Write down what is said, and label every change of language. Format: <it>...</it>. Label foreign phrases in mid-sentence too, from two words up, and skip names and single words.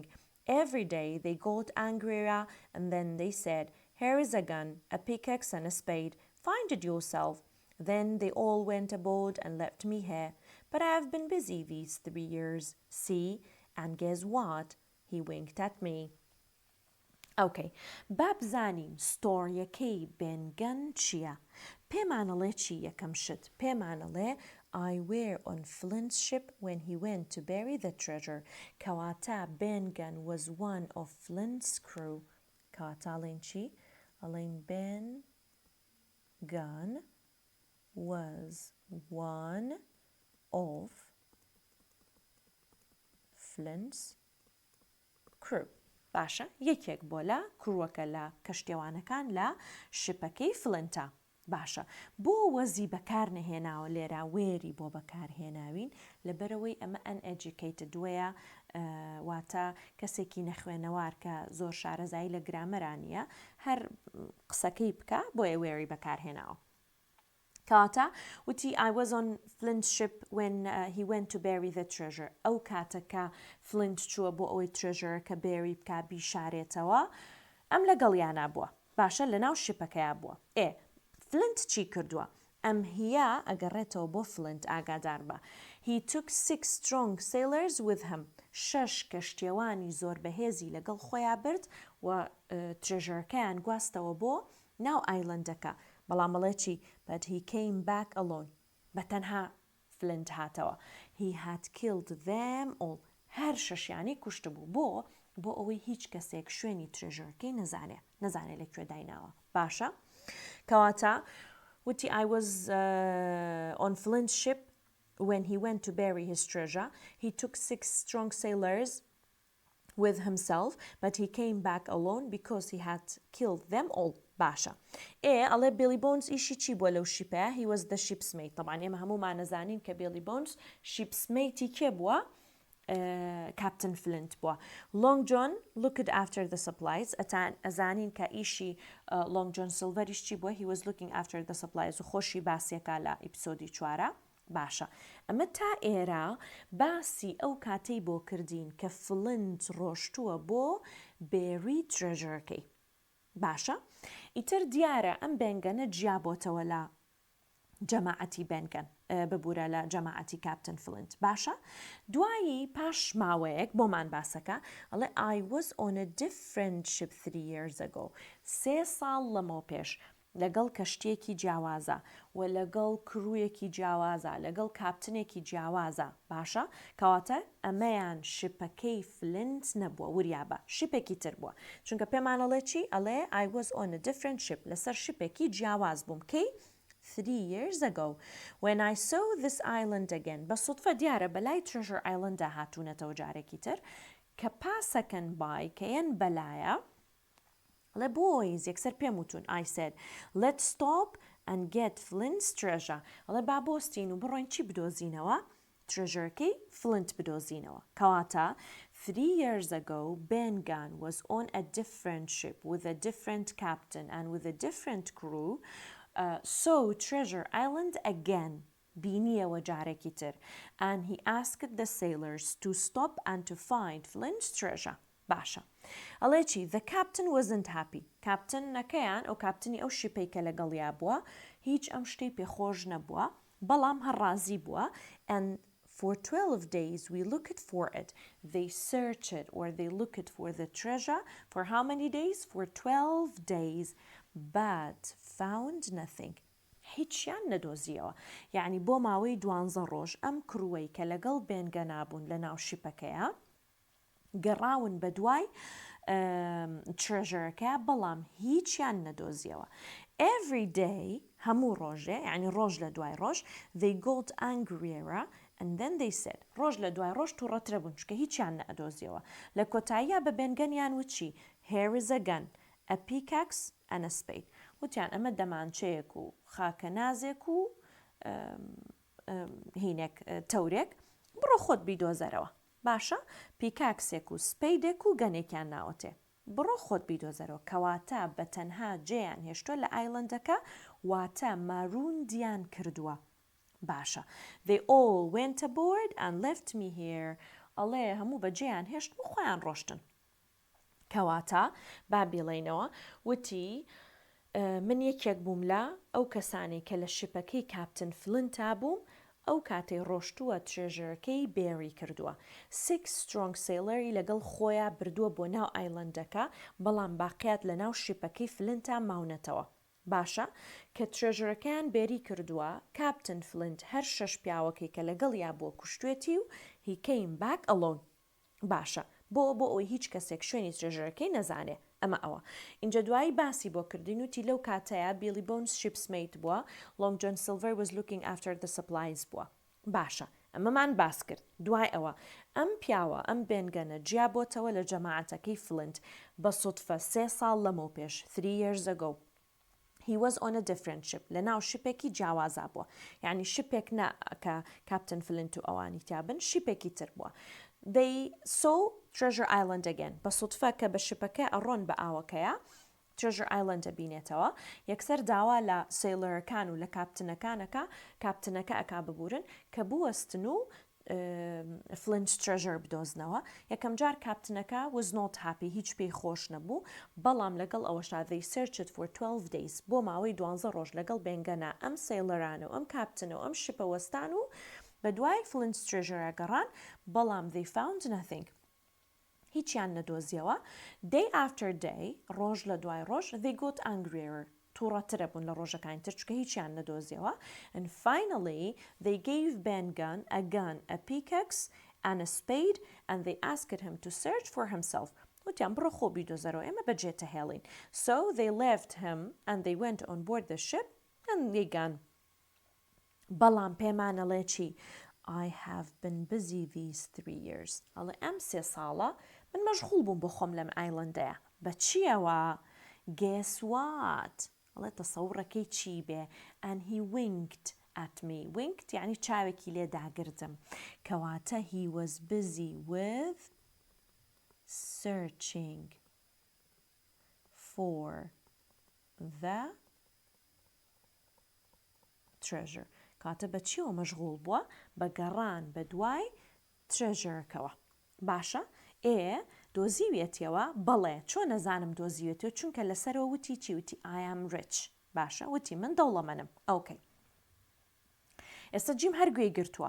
<en>Every day they got angrier and then they said, here is a gun, a pickaxe and a spade. Find it yourself. Then they all went aboard and left me here. But I have been busy these 3 years. See, and guess what? He winked at me.</en> <ckb>Okay, بابزانین ستۆریەکەی بێنگەن چییە؟ پێمانەڵێ چی یەکەم شت؟ پێمانەڵێ</ckb> <en>I were on Flint's ship when he went to bury the treasure. کەواتە بێنگەن was one of Flint's crew.</en> <ckb>کەواتە ئەڵێن چی؟ ئەڵێن</ckb> <en>بێنگەن was one of Flint's crew.</en> <ckb>باشە یەکێک بۆ لە کڕوەکە لە کەشتێوانەکان لە شپەکەی فلنتە باشە بۆ وەزی بەکار نەهێناوە لێرە وێری بۆ بەکارهێناوین لەبەرەوەی ئەمە ئەنئەجوکەیتد وەیە واتە کەسێکی نەخوێنەوار کە زۆر شارەزایی لە گرامەرانیە هەر قسەکەی بکە بۆیە وێری بەکارهێناوە کاتە وتی</ckb> <en>I was on Flint's ship when he went to bury the treasure.</en> <ckb>ئەو کاتەکە فلنت چووە بۆ ئەوەی ترێژەرەکە بێری بکە بیشارێتەوە ئەم لەگەڵیانە بووە باشە لەناو شپەکەیە بووە فلنت چی کردووە ئەم هیە ئەگەڕێتەوە بۆ فلنت ئاگادار بە</ckb> <en>He took 6 strong sailors with him.</en> <ckb>6 کەشتێوانی زۆر بەهێزی لەگەڵ خۆیان برد و ترێژەرەکەیان گواستەوە بۆ ناو ئایلندەکە بەڵام بەڵێ چی</ckb> <en>but he came back alone</en> <ckb>بەتەنها فلنت هاتەوە</ckb> <en>he had killed them all</en> <ckb>هەر شەشیانی کوشت بوو بۆ ئەوەی هیچ کەسێک شوێنی ترێژەرەکەی نەزانێ لەکوێ دایناوە باشە کەواتە وتی</ckb> <en>I was on Flint's ship when he went to bury his treasure. He took 6 strong sailors with himself, but he came back alone because he had killed them all.</en> <ckb>باشە ئەڵێ Billy Bones ئیشی چی بووە لەو شیپەیە</ckb> <en>he was the ship's mate</en> <ckb>طبعاً ئێمە هەمومان نەزانین کە Billy Bones</ckb> <en>ship's mate</en> <ckb>ی کێ بووە Captain Flint بووە</ckb> <en>Long John looked after the supplies</en> <ckb>ئەزانین کە ئیشی Long John Silverیش چی بووە he</ckb> <en>was looking after the supplies</en> <ckb>و خۆشی باسیەکە لە ئیپسۆدی 4 باشە ئەمە تا ئێرە باسی ئەو کاتەی بۆ کردین کە فلنت ڕۆشتووە بۆ بێری ترێژەرەکەی باشە ئیتر دیارە ئەم بێنگەنە جیابۆتەوە لە جەماعەتی بێنگەن ببوورە لە جەماعەتی کاپتن فلنت باشە دوایی پاش ماوەیەک بۆمان باسەکە ئەڵێ</ckb> <en>I was on a different ship 3 years ago</en> <ckb>3 ساڵ لەمەوە پێش لەگەڵ کەشتێکی جیاوازە و لەگەڵ کروویەکی جیاوازە لەگەڵ کاپتنێکی جیاوازە باشە کەواتە ئەمەیان شپەکەی فلنت نەبووە وریابە شپێکی تر بووە چونکە پێمانەڵێ چی ئەڵێ</ckb> <en>I was on a different ship</en> <ckb>لەسەر شپێکی جیاواز بووم کەی</ckb> <en>3 years ago when I saw this island again</en> <ckb>بە سوتفە دیارە بەلای Treasure Island هاتوونەتەوە جارێکی تر کە پاسەکەن بای کەیەن بەلایە Le boys, یەکسەر پێم وتون</ckb> <en>I said, let's stop and get Flint's treasure.</en> <ckb>ئەڵێ با بۆستین و بڕۆین چی بدۆزینەوە؟ ترێژەرەکەی فلنت بدۆزینەوە.</ckb> <en>کەواتە 3 years ago, Ben Gunn was on a different ship with a different captain and with a different crew. So Treasure Island again.</en> <ckb>بینیەوە جارێکی تر.</ckb> <en>And he asked the sailors to stop and to find Flint's treasure.</en> <ckb>باشە. ئەڵێ چی؟</ckb> <en>The captain wasn't happy.</en> <ckb>Captain نەکەیان ئەو کاپتنی ئەو شیپەی کە لەگەڵیا بووە هیچ ئەم شتەی پێخۆش نەبووە بەڵام هەڕازی بووە.</ckb> <en>And for 12 days we looked for it. They searched or they looked for the treasure for how many days? For 12 days but found nothing.</en> <ckb>هیچیان نەدۆزیەوە. یعنی بۆ ماوەی 12 ڕۆژ ئەم کروەی کە لەگەڵ بێنگە نابوون لە ناو شیپەکەیە گەڕاون بە دوای ترێژەرەکە بەڵام هیچیان نەدۆزیەوە.</ckb> <en>Every day</en> <ckb>هەموو ڕۆژێ یعنی ڕۆژ لە دوای ڕۆژ</ckb> <en>they got angrier and then they said</en> <ckb>ڕۆژ لە دوای ڕۆژ تووڕەترە بوون چکە هیچیان نەدۆزیەوە. لە کۆتاییە بە بێنگەنیان وچی</ckb> <en>here is a gun, a pickaxe and a spade.</en> <ckb>وتیان ئەمە دەمانچەیەک و خاکە نازێک و هینێک تەورێک بڕۆ خۆت بیدۆزەرەوە. باشە پیکاکسێک و سپەیدێک و گەنێکیان ناوەتێ بڕۆ خۆت بیدۆزەرەوە کەواتە بە تەنها جێیان هێشتۆ لە ئایلەندەکە واتە ماروندیان کردووە.</ckb> <en>باشە they all went aboard and left me here.</en> <ckb>ئەڵێ هەموو بە جێیان هێشت و خۆیان ڕۆشتن. کەواتە با بێڵێنەوە وتی من یەکێک بووم لە ئەو کەسانی کە لە شیپەکەی کاپتن فلنتا بووم ئەو کاتەی ڕۆشتووە ترێژەرەکەی بێری کردووە.</ckb> <en>6 strong sailor</en> <ckb>لەگەڵ خۆیان بردووە بۆ ناو ئایلەندەکە بەڵام باقیات لە ناو شیپەکەی فلنتا ماونەتەوە. باشە کە ترێژەرەکەیان بێری کردووە کاپتن فلنت هەر 6 پیاوەکەی کە لەگەڵ یا بۆ کوشتێتی و</ckb> <en>he came back alone.</en> <ckb>باشە بۆ ئەوەی هیچ کەسێک شوێنی ترێژەرەکەی نەزانێ. ئەمە ئەوە اینجا دوایی باسی بۆ کردین وتی لەو کاتەیە بیلی بۆنز شیپسمیت بووە</ckb> <en>Long John Silver was looking after the supplies</en> <ckb>بووە. باشە ئەمەمان باس کرد. دوای ئەوە ئەم پیاوە ئەم بێنگەنە جیا بۆتەوە لە جەماعەتەکەی فلنت بە سوتفە 3 ساڵ لەمەو پێش</ckb> <en>3 years ago. He was on a different ship.</en> <ckb>لەناو شیپێکی جیاوازا بووە. یعنی شیپێک نا کە کاپتن فلنت و ئەوانی تیابن شیپێکی تر بووە.</ckb> <en>They saw Treasure Island again.</en> <ckb>بە سوتفە کە بە شیپەکە ئەڕۆن بە ئاوەکەیە Treasure Island بینێتەوە. یەکسەر داوا لە سیلەرەکان و لە کاپتنەکانەکە کاپتنەکە ئەکا ببورن کە بوەستن و</ckb> <en>Flint's treasure</en> <ckb>بدۆزنەوە. یەکەم جار کاپتنەکە</ckb> <en>was not happy</en> <ckb>هیچ پێی خۆش نەبوو بەڵام لەگەڵ ئەوەشدا</ckb> <en>they searched for 12 days</en> <ckb>بۆ ماوەی 12 ڕۆژ لەگەڵ بێنگەنا ئەم سیلەرانە و ئەم کاپتنە و ئەم شیپە وەستان و بە دوای</ckb> <en>Flint's treasure</en> <ckb>گەڕان بەڵام</ckb> <en>they found nothing.</en> <ckb>هیچیان نەدۆزیەوە.</ckb> <en>Day after day</en> <ckb>ڕۆژ لە دوای ڕۆژ</ckb> <en>they got angrier</en> <ckb>تووڕەترە بوون لە ڕۆژەکانی تر چکە هیچیان نەدۆزیەوە.</ckb> <en>And finally they gave Ben Gunn a gun, a pickaxe and a spade and they asked him to search for himself.</en> <ckb>وتیان بڕۆ خۆ بیدۆزەرەوە ئێمە بەجێتە هێڵین.</ckb> <en>So they left him and they went on board the ship and they gone.</en> <ckb>بەڵام پێمانەڵێ چی؟</ckb> <en>I have been busy these 3 years.</en> <ckb>ئەڵێ ئەم 3 ساڵە من مەشغوڵ بووم بۆ خۆم لەم ئایلەندەیە. بە چیەوە؟</ckb> <en>Guess what؟</en> <ckb>ئەڵێ تەسەوڕەکەی چی بێ؟</ckb> <en>And he winked at me. Winked</en> <ckb>یعنی چاوێکی لێ داگرتم. کەواتە</ckb> <en>he was busy with searching for the treasure.</en> <ckb>کاتە بە چیەوە مەشغوڵ بووە؟ بە گەڕان بە دوای ترێژەرەکەوە. باشە؟ دۆزیوێتیەوە؟ بەڵێ چۆن نەزانم دۆزیوێتەوە چونکە لەسەرەوە وتی چی وتی</ckb> <en>I am rich.</en> <ckb>باشە وتی من دەوڵەمەندم. ئەوکەی. ئێستا جیم هەرگوێی گرتووە.</ckb>